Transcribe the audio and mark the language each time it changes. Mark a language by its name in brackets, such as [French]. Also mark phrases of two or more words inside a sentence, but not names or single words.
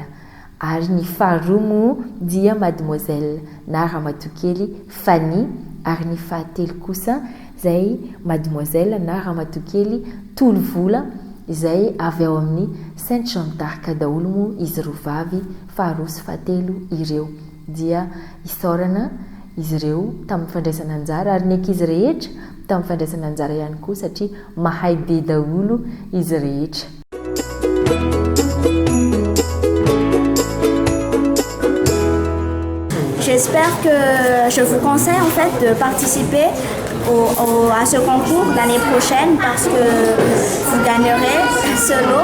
[Malagasy] Ary ny faharoa moa dia Mademoiselle na Ramatokely Fanny ary ny fahatelo kosa izay Mademoiselle na Ramatokely Tolovola izay avy ao amin'ny Sainte Jeanne d'Arc daholo moa izy roa vavy faharoa sy fahatelo ireo dia isaorana izy ireo tamin'ny fandraisana anjara ary ny ankizy rehetra tamin'ny fandraisana anjara ihany koa satria mahay be daholo izy rehetra. [French] J'espère que je vous conseille en fait de participer à ce concours l'année prochaine parce que vous gagnerez ce lot.